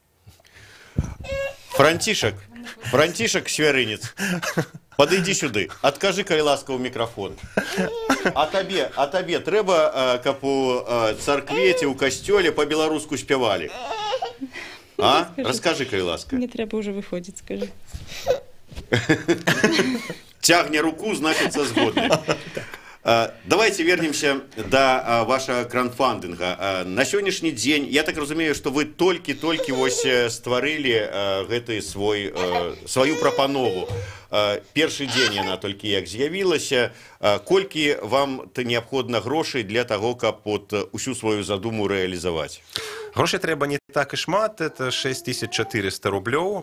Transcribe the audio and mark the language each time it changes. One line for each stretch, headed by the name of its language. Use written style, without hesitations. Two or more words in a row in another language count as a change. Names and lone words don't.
Belarusian: Францішак Свярынец, падыдзі сюды, адкажы, калі ласка, ў мікрафон. А табе трэба, каб у царкве ці ў касцёле па-беларуску спявалі? А? Расскажи, калі ласка. Мне трэба уже выходзіць, скажи. Тягне руку, значится згодны.
Russian: Давайте вернемся до вашего краундфандинга. На сегодняшний день, я так разумею, что вы только
Belarusian: вось стварылі свою прапанову. Першы дзень яна толькі як з'явілася. Колькі вам неабходна грошай
Russian: для того,
Belarusian: каб усю свою задуму рэалізаваць? Грошей трэба не так і шмат, это 6400 рублёў.